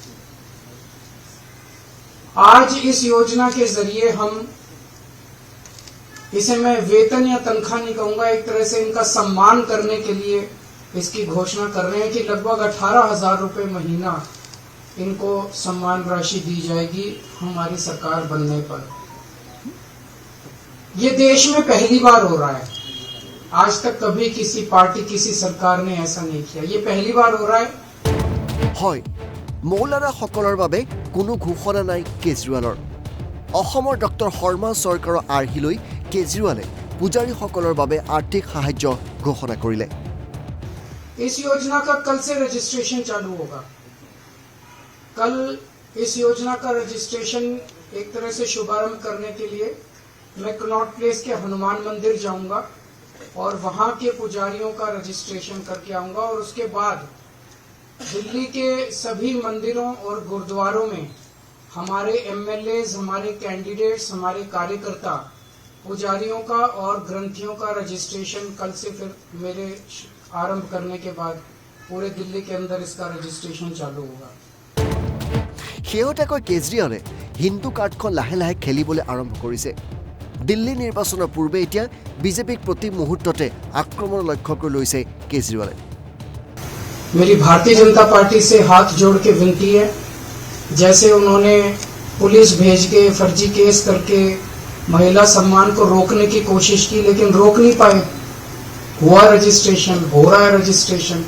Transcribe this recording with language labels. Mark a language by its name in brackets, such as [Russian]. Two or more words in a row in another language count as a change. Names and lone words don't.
[Hindi] आज इस योजना के जरिए हम इसे मैं वेतन या तनख्वाह नहीं कहूंगा, एक तरह से इनका सम्मान करने के लिए इसकी घोषणा कर रहे हैं कि लगभग 18,000 रुपए महीना इनको सम्मान राशि दी जाएगी हमारी सरकार बनने पर। ये देश में पहली बार हो रहा है, आज तक कभी किसी पार्टी किसी सरकार ने ऐसा नहीं किया, ये पहली बार हो रहा है। [Assamese] হয় মৌলানা সকলৰ বাবে কোনো ঘোষণা নাই কেজৰিৱালৰ অসমৰ ডক্টৰ শৰ্মা চৰকাৰৰ আৰ্হি লৈ কেজৰিৱালে পূজাৰীসকলৰ বাবে আৰ্থিক সাহায্য ঘোষণা কৰিলে [Hindi] इस योजना का कल से रजिस्ट्रेशन चालू होगा। कल इस योजना का रजिस्ट्रेशन एक तरह से शुभारंभ करने के लिए मैं कनॉट प्लेस के हनुमान मंदिर जाऊंगा और वहां के पुजारियों का रजिस्ट्रेशन करके आऊंगा और उसके बाद दिल्ली के सभी मंदिरों और गुरुद्वारों में हमारे एमएलएज, हमारे कैंडिडेट्स, हमारे कार्यकर्ता पुजारियों का और ग्रंथियों का रजिस्ट्रेशन कल से फिर मेरे आरंभ करने के बाद पूरे दिल्ली के अंदर इसका रजिस्ट्रेशन चालू होगा। [Assamese] শেহতীয়াকৈ কেজৰিৱালে হিন্দু কাৰ্ডখন লাহে লাহে খেলিবলৈ আৰম্ভ কৰিছে দিল্লী নিৰ্বাচনৰ পূৰ্বে এতিয়া বিজেপিক প্ৰতি মুহূৰ্ততে আক্ৰমণৰ লক্ষ্য কৰি লৈছে কেজৰিৱালে [Hindi] मेरी भारतीय जनता पार्टी से हाथ जोड़ के विनती है, जैसे उन्होंने पुलिस भेज के फर्जी केस करके महिला सम्मान को रोकने की कोशिश की लेकिन रोक नहीं पाए, हुआ रजिस्ट्रेशन, हो रहा है रजिस्ट्रेशन।